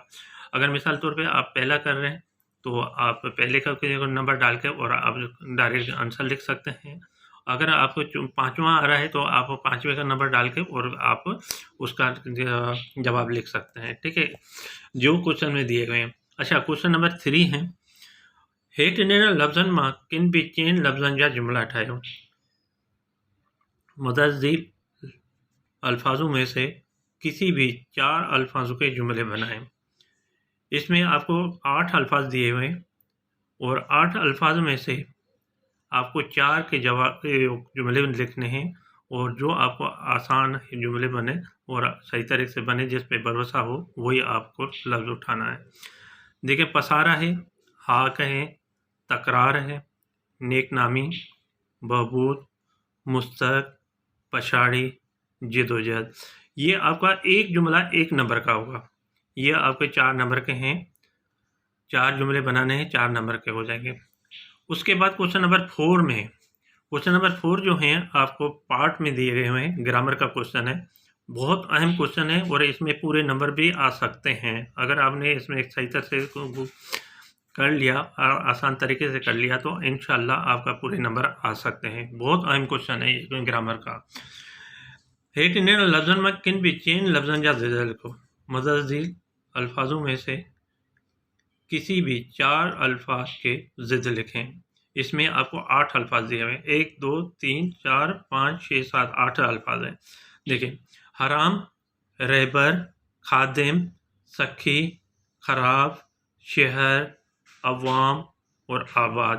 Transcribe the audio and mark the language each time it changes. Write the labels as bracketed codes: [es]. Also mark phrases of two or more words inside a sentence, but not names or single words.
[ur] اگر مثال طور پہ آپ پہلا کر رہے ہیں تو آپ پہلے کا نمبر ڈال کے اور آپ [en] direct answer [ur] لکھ سکتے ہیں. اگر آپ کو 5واں آ رہا ہے تو آپ 5ویں کا نمبر ڈال کے اور آپ اس کا جواب لکھ سکتے ہیں. ٹھیک ہے، جو کوئسچن میں دیے گئے ہیں. अच्छा, [en] question number 3 [ur] है, [sd] हेठि ॾिनल लफ़्ज़नि मां किन बि चइनि लफ़्ज़नि जा जुमला ठाहियो। [ur] متعدد الفاظوں میں سے کسی بھی 4 الفاظوں کے جملے بنائیں. اس میں آپ کو 8 الفاظ دیے ہوئے ہیں اور 8 الفاظ میں سے آپ کو 4 کے جواب جملے لکھنے ہیں اور جو آپ کو آسان جملے بنے اور صحیح طریقے سے بنے، جس پہ بھروسہ ہو، وہی آپ کو لفظ اٹھانا ہے. دیکھیے، پسارا ہے، ہاک ہے، تکرار ہے, نیک نامی، بہبود، مستحق، پچھاڑی، جدوجہد. یہ آپ کا ایک جملہ 1 نمبر کا ہوگا. یہ آپ کے 4 نمبر کے ہیں. 4 جملے بنانے ہیں، 4 نمبر کے ہو جائیں گے. اس کے بعد [en] question number 4 [ur] में, [en] question number 4 [ur] جو ہے آپ کو پارٹ میں دیے گئے ہوئے ہیں، گرامر کا کوئسچن ہے. بہت اہم کوئسچن ہے اور اس میں پورے نمبر بھی آ سکتے ہیں. اگر آپ نے اس میں ایک صحیح طرح سے کر لیا، آسان طریقے سے کر لیا، تو [ar] إن شاء الله [ur] آپ کا پورے نمبر آ سکتے ہیں. بہت اہم کوئسچن ہے یہ گرامر کا. [sd] हेठि ॾिनल लफ़्ज़नि में किन भी चइनि लफ़्ज़नि जा ज़िद लिखो। [ur] متعدد الفاظوں میں سے کسی بھی 4 الفاظ کے ضد لکھیں. اس میں آپ کو 8 الفاظ دیے ہوئے ہیں. 1 2 3 4 5 6 7 8 الفاظ ہیں. دیکھیے، حرام، رہبر، خادم، سخی، خراب، شہر، عوام اور آباد.